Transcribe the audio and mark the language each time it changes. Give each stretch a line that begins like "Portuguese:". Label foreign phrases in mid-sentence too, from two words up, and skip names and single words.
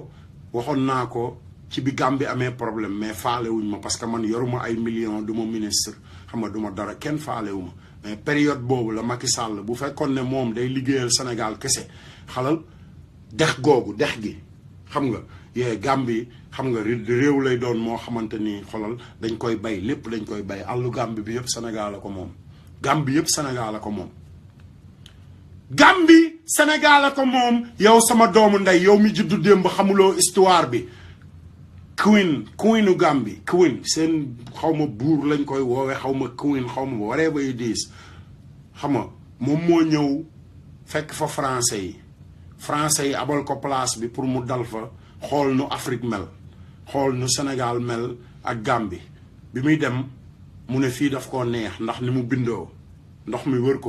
Wolof: ko ci bi Gambie amee problème mais faalewuñ ma
French: parce que
Wolof: man yoruma ay millions du ma ministre xam nga du ma dara kenn faalewu ma mais période boobu la Macky Sall bu fekkoon ne moom day liggéeyal Sénégal kese xalal dex gi xam nga Gambie xam nga réew lay doon moo xamante ni xolal dañ koy bay lépp dañ koy bay àllu Gambie bi yëpp Sénégal la ko moom Gambie yëpp Sénégal la ko moom Gambie Sénégal la ko moom yow sama doomu ndey yow mi juddu démb xamuloo histoire bi queenu Gambie seen xaw ma buur lañ koy woowee xaw ma queen xaw ma
English: whatever it is
Wolof: xam nga moom moo ñëw fekk fa français yi abal ko place bi pour mu dal fa xool nu Afrique mel xool nu Sénégal mel ak Gambie bi muy dem mu ne fii daf koo neex ndax ni mu bindoo ndox mi wër ko